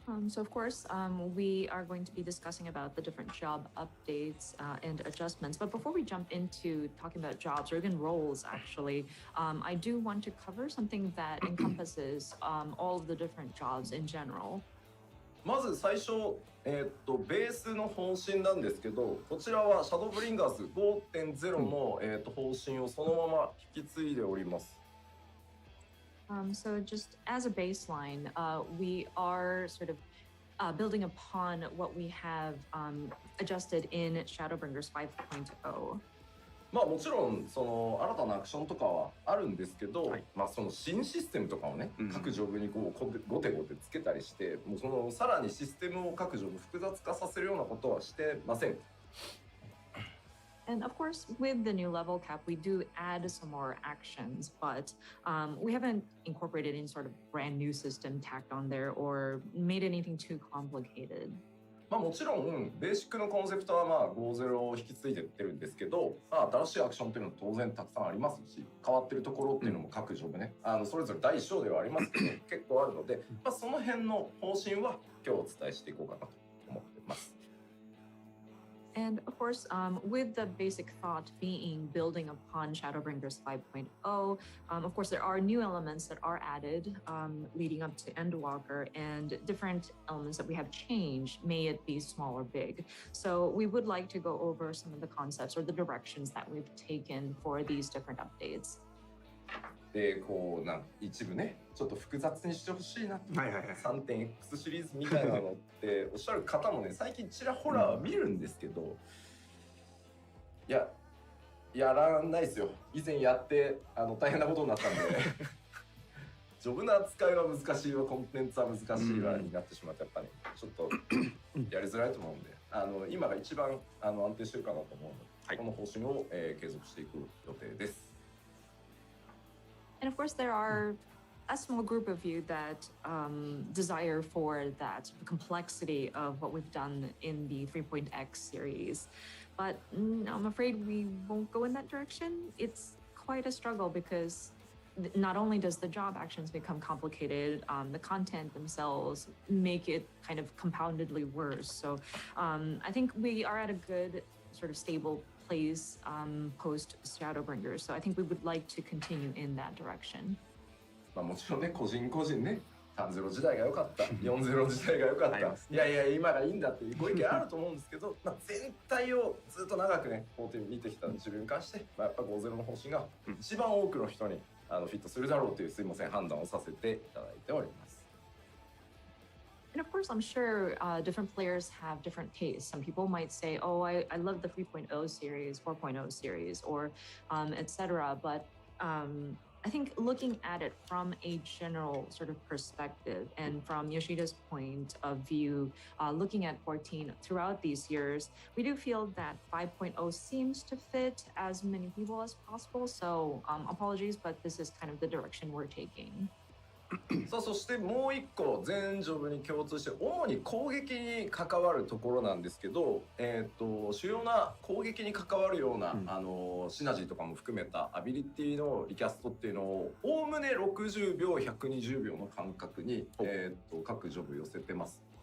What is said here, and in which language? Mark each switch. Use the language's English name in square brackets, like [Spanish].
[English] So of course, we are going to be discussing about the different job updates and adjustments. But before we jump into talking about jobs or even roles, actually, I do want to cover something that encompasses all of the different jobs in general. [Japanese] まず最初、ベースの方針なんですけど、こちらはシャドウブリンガーズ 5.0 の、方針をそのまま引き継いでおります。 [English] So just as a baseline, we are sort of building upon what we have adjusted in Shadowbringers 5.0. [Japanese] まあもちろんその新たなアクションとかはあるんですけど、はい、まあその新システムとかをね、うん各ジョブにこうゴテゴテつけたりして、もうそのさらにシステムを各ジョブ複雑化させるようなことはしてません。 [English] And of course, with the new level cap, we do add some more actions, but we haven't incorporated any sort of brand new system tacked on there or made anything too complicated. [Japanese] まあもちろんベーシックのコンセプトはまあ50を引き継いでってるんですけど、まあ、新しいアクションっていうのは当然たくさんありますし、変わってるところっていうのも各ジョブね、それぞれ大小ではありますけど結構あるので、まあ、その辺の方針は今日お伝えしていこうかなと思ってます。 [English] And of course, with the basic thought being building upon Shadowbringers 5.0, of course, there are new elements that are added leading up to Endwalker and different elements that we have changed, may it be small or big. So we would like to go over some of the concepts or the directions that we've taken for these different updates. [Japanese] でこう一部ねちょっと複雑にしてほしいなと、3.X シリーズみたいなのっておっしゃる方もね最近ちらほら見るんですけど、やらないですよ。以前やって大変なことになったんでジョブの扱いは難しいわ、コンテンツは難しいわになってしまってやっぱねちょっとやりづらいと思うんで、今が一番安定してるかなと思うので、はい、この方針を、継続していく予定です。 [English] And of course, there are a small group of you that desire for that complexity of what we've done in the 3.x series. But I'm afraid we won't go in that direction. It's quite a struggle because not only does the job actions become complicated, the content themselves make it kind of compoundedly worse. So I think we are at a good sort of stable place post Shadowbringers. So I think we would like to continue in that direction. [Japanese] まあもちろんね、個人個人ね、3-0時代が良かった、4-0時代が良かった、いやいや今がいいんだっていうご意見あると思うんですけど、まあ全体をずっと長くね、法廷見てきた自分に関して、まあ、やっぱ5-0の方針が一番多くの人にフィットするだろうというすいません判断をさせていただいております。 [English] And of course, I'm sure different players have different tastes. Some people might say, oh, I love the 3.0 series, 4.0 series, or etc. But I think looking at it from a general sort of perspective and from Yoshida's point of view, looking at 14 throughout these years, we do feel that 5.0 seems to fit as many people as possible. So apologies, but this is kind of the direction we're taking. [Japanese] さあそしてもう一個全ジョブに共通して主に攻撃に関わるところなんですけど、主要な攻撃に関わるような、シナジーとかも含めたアビリティのリキャストっていうのをおおむね60秒120秒の間隔に、各ジョブ寄せてます。